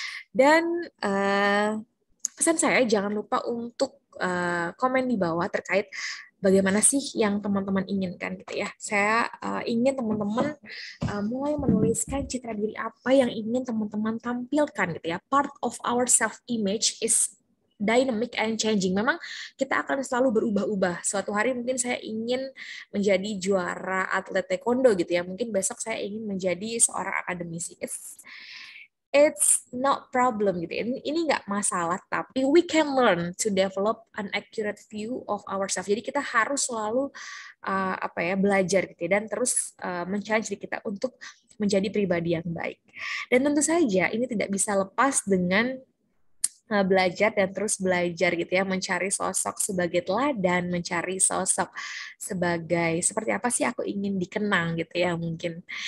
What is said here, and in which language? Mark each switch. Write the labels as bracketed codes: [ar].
[id] Dan pesan saya jangan lupa untuk komen di bawah terkait bagaimana sih yang teman-teman inginkan gitu ya. Saya ingin teman-teman mulai menuliskan citra diri apa yang ingin teman-teman tampilkan gitu ya. [en] Part of our self-image is dynamic and changing. [id] Memang kita akan selalu berubah-ubah. Suatu hari mungkin saya ingin menjadi juara atlet taekwondo gitu ya. Mungkin besok saya ingin menjadi seorang akademisi. [en] It's not problem [id] gitu. Ini nggak masalah, tapi [en] we can learn to develop an accurate view of ourselves. [id] Jadi kita harus selalu belajar gitu ya, dan terus men-challenge diri kita untuk menjadi pribadi yang baik. Dan tentu saja ini tidak bisa lepas dengan belajar dan terus belajar gitu ya, mencari sosok sebagai teladan, mencari sosok sebagai seperti apa sih aku ingin dikenang gitu ya mungkin.